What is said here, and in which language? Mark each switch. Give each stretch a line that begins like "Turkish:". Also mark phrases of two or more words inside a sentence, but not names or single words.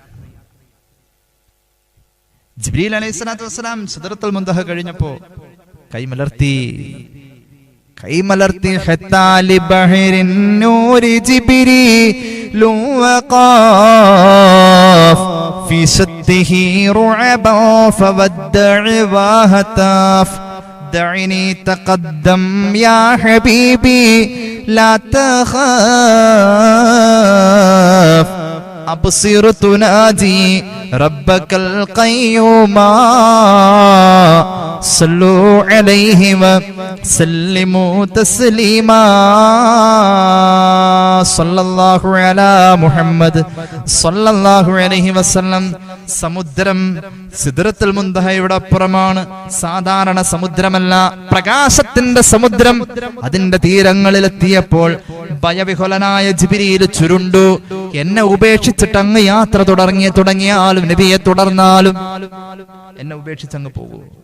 Arabic: جبريل عليه الصلاة والسلام سدرة المنتهى
Malayalam: കഴിഞ്ഞപ്പോ കൈമലർത്തി
Arabic: حتى لبحر النور جبريل وقف في صده رعبا فودع وهتف دعني تقدم يا حبيبي لا تخاف أبصر تنادي ربك القيوم صلوا عليه وسلموا تسليما صلى الله على محمد صلى الله عليه وسلم.
Malayalam: സമുദ്രം സിദ്റത്തുൽ മുൻതഹയുടെ അപ്പുറമാണ്. സാധാരണ സമുദ്രമല്ല, പ്രകാശത്തിന്റെ സമുദ്രം. അതിന്റെ തീരങ്ങളിലെത്തിയപ്പോൾ ഭയവിഹുലനായ ജിബ്രീൽ ചുരുണ്ടു. എന്നെ ഉപേക്ഷിച്ചിട്ട് അങ്ങ് യാത്ര തുടങ്ങിയാലും നബിയെ തുടർന്നാലും എന്നെ ഉപേക്ഷിച്ചങ്ങ് പോകൂ.